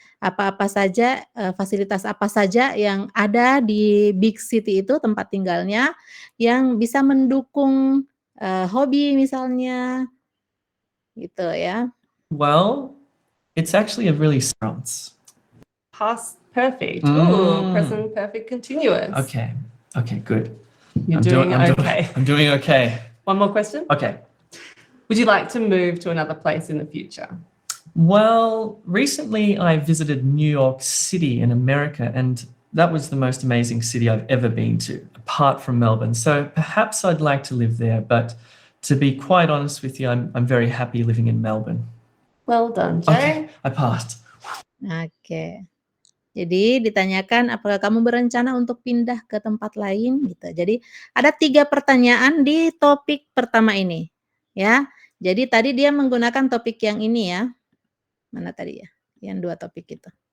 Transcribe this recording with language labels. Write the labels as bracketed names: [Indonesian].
[Indonesian] Apa-apa saja, fasilitas apa saja yang ada di [English] big city [Indonesian] itu, tempat tinggalnya, yang bisa mendukung hobi misalnya, gitu ya. [English] Well, it's actually a really Past perfect. Ooh, present perfect continuous. Okay, good. You're doing okay. I'm doing okay. One more question. Okay. Would you like to move to another place in the future? Well, recently I visited New York City in America, and that was the most amazing city I've ever been to, apart from Melbourne. So perhaps I'd like to live there, but to be quite honest with you, I'm very happy living in Melbourne. Well done, Jay. Okay, I passed. [Indonesian] Oke. Jadi ditanyakan apakah kamu berencana untuk pindah ke tempat lain gitu. Jadi ada 3 pertanyaan di topik pertama ini, ya. Jadi tadi dia menggunakan topik yang ini ya. Mana tadi ya? Yang 2 topik itu.